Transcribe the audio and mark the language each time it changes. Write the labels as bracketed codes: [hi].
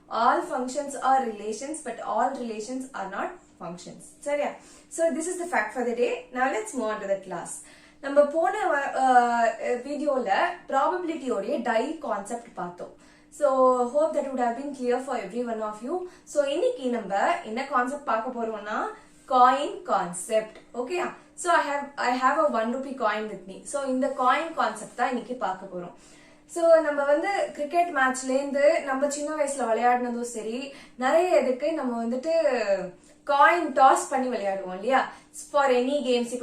[en] All functions are relations, but all relations are not functions. [ta] சரியா? [en] So this is the fact for the day. Now let's move on to the class. [ta] நம்ம போன வீடியோல probability உடைய die concept பார்த்தோம். [en] So hope that would have been clear for every one of you. [ta] So இன்னைக்கு நம்ம என்ன concept பார்க்க போறோம்னா, coin concept. [en] Okay? So I have a 1 rupee coin with me. [ta] So இந்த coin concept தான் இன்னைக்கு பார்க்க போறோம். ஸோ நம்ம வந்து கிரிக்கெட் மேட்ச்லேருந்து நம்ம சின்ன வயசுல விளையாடினதும் சரி, நிறைய இதுக்கு நம்ம வந்துட்டு காயின் டாஸ் பண்ணி விளையாடுவோம் இல்லையா, [en] For any games.